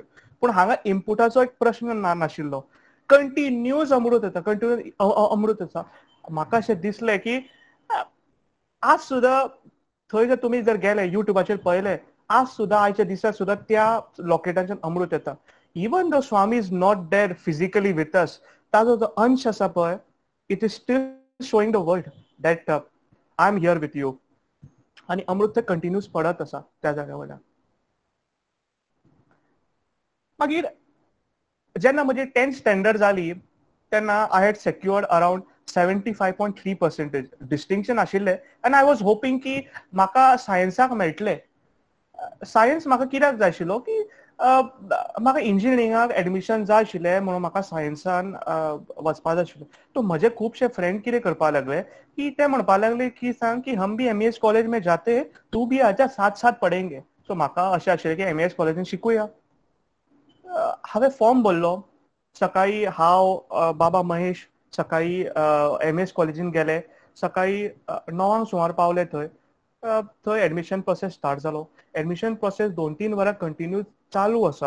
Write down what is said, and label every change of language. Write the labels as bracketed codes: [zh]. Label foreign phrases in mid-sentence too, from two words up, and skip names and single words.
[kok] पूण हांगा इनपुटाचो एक प्रश्न नाशिल्लो. कंटिन्युअस अमृत येता, कंटिन्युअस अमृत येता. म्हाका अशें दिसलें की आज सुद्धा थंय जर तुमी जर गेले युट्यूबाचेर पळयले, आज सुद्धा आयच्या दिसा सुद्धा त्या लॉकेटांच्यान अमृत येता. [en] even the Swami is not there physically with us, [kok] ताजो जो अंश आसा पळय [en] it is still showing the world that I am here with you. [kok] आणि अमृत थंय कंटिन्युअस पडत आसा त्या जाग्या वयल्यान. मागीर जेन्ना म्हजी 10th स्टँडर्ड जाली तेन्ना [en] I had secured around [kok] 75.3% डिस्टिंक्शन आशिल्लें आनी [en] I was hoping [kok] की म्हाका सायन्साक मेळटलें. सायन्स म्हाका कित्याक जाय आशिल्लो की म्हाका इंजिनियरिंगाक एडमिशन जाय आशिल्लें म्हणून म्हाका सायन्सान वचपाक जाय आशिल्लें. तो म्हजे खुबशे फ्रेंड कितें करपाक लागले की ते म्हणपाक लागले की सांग की [hi] हम भी एमईएस कॉलेज में जाते, तू भी आजा, साथ साथ पढ़ेंगे. [kok] सो म्हाका अशें आशिल्लें की एमईएस कॉलेजीन शिकुया. हांवें फॉर्म भरलो. सकाळी हांव बाबा महेश सकाळी एमएस कॉलेजीन गेले. सकाळी 9 सुमार पावले थंय. थंय [en] admission process start [kok] जालो. [en] admission process [kok] 2-3 वरां कंटिन्यू चालू आसा.